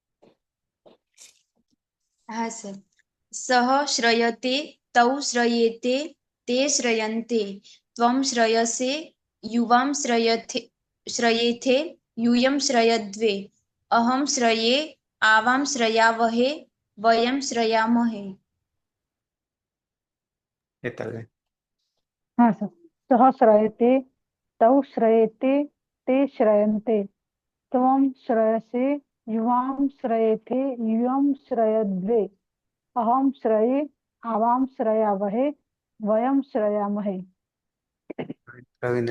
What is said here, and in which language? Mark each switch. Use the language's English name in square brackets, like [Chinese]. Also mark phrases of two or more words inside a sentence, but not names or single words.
[Gujarati] હા સર [Sanskrit] सह श्रयते तौ श्रयेते ते श्रयन्ते त्वम श्रयसे युवाम श्रयेथे युयम श्रयद्वे अहम श्रये आवाम श्रयावहे वयम श्रयामहे. હેતલબેન [Gujarati] હા સર [Sanskrit] सह श्रयते तौ श्रयेते ते श्रयन्ते त्वं श्रयसे युवां श्रयेथे युयं श्रयद्वे अहं श्रये आवां श्रयावहे वयं श्रयामहे. રવિન્દ્ર